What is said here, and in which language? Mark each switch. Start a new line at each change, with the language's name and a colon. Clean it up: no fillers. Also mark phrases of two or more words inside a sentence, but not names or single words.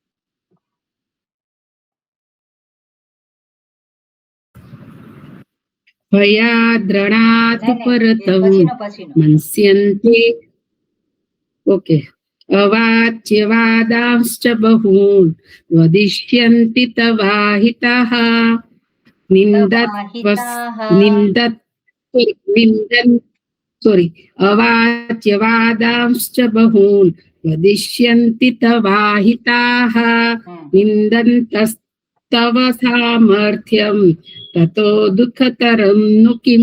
Sanskrit: ભયાદ્રણાદુપરતમ
Gujarati: પછીનો.
Sanskrit: મન્સ્યન્તે. ઓકે. અવાચ્યવાદાંશ્ચ બહૂન વદિષ્યન્તિ તવાહિતાઃ तवाहिताः निन्दत् निन्दन् सोरि अवाच्यवादांश्च बहून् वदिष्यन्ति तवाहिताः निन्दन्तस्तव सामर्थ्यं ततो दुःखतरं नु किम्